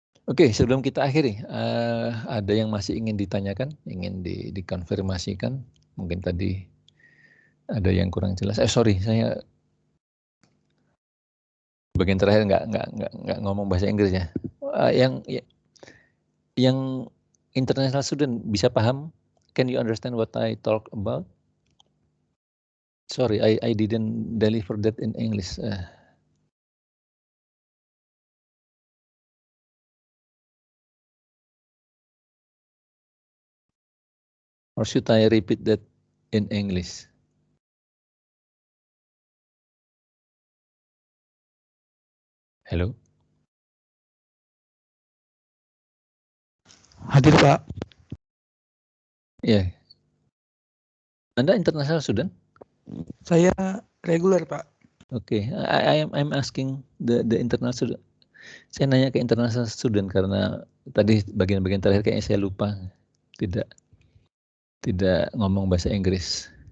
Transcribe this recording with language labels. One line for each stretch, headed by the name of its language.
Indonesian: Oke, sebelum kita akhiri, ada yang masih ingin ditanyakan, ingin dikonfirmasikan? Mungkin tadi ada yang kurang jelas. Sorry, saya bagian terakhir nggak ngomong bahasa Inggris ya. Yang international student bisa paham?
English: Can you understand what I talk about? Sorry, I didn't deliver that in English. Or should I repeat that in English? Hello?
Indonesian: Hadir Pak. Ya. Yeah. Anda international student? Saya reguler Pak.
English: Oke, I'm asking the international student.
Indonesian: Saya nanya ke international student karena tadi bagian-bagian terakhir kayaknya saya lupa, tidak ngomong bahasa Inggris.